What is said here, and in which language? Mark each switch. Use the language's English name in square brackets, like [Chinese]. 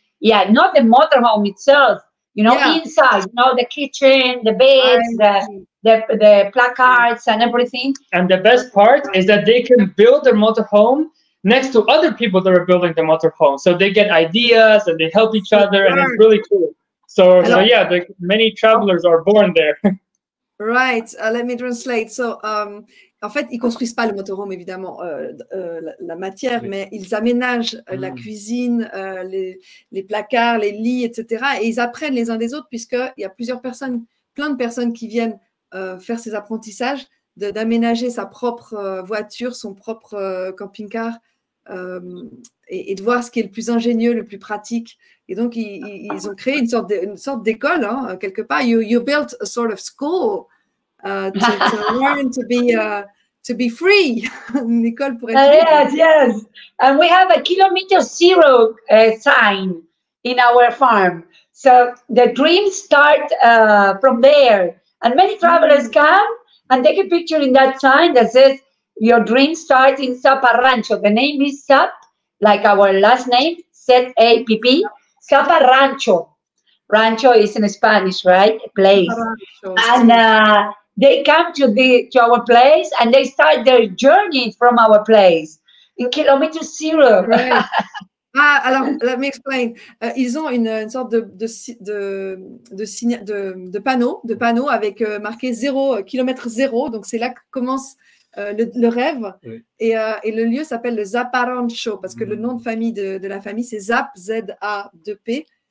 [English] Yeah, not the motorhome itself, you know, inside, you know, the kitchen, the beds, the placards and everything. And the best part is that they can build their motorhome next to other people that are building the motorhome. So they get ideas and they help each other, and it's really cool. So yeah, many travelers are born there. Right, let me translate. [French] So, en fait, ils construisent pas le motorhome, évidemment, la matière, mais ils aménagent la cuisine, les placards, les lits, etc. Et ils apprennent les uns des autres, puisqu'il y a plein de personnes qui viennent faire ces apprentissages, d'aménager sa propre voiture, son propre camping-car, et de voir ce qui est le plus ingénieux, le plus pratique. Et donc, ils ont créé une sorte d'école, hein, quelque part. [English] You built a sort of school to learn to be free. [French] Une école pour être [English] yes. And we have a kilometer zero sign in our farm. So the dreams start from there. And many travelers come and take a picture in that sign that says, your dreams start in Zapa Rancho. The name is Zap, like our last name, Z-A-P-P, Zapa Rancho. Rancho is in Spanish, right? A place. And they come to our place and they start their journey from our place in kilometer zero. Right. Alors, let me explain. [French] Ils ont une sorte de panneau avec marqué 0 km 0. Donc, c'est là que commence le rêve. Oui. Et le lieu s'appelle le Zapa Rancho parce que le nom de famille de la famille, c'est Zap, Z-A-2-P.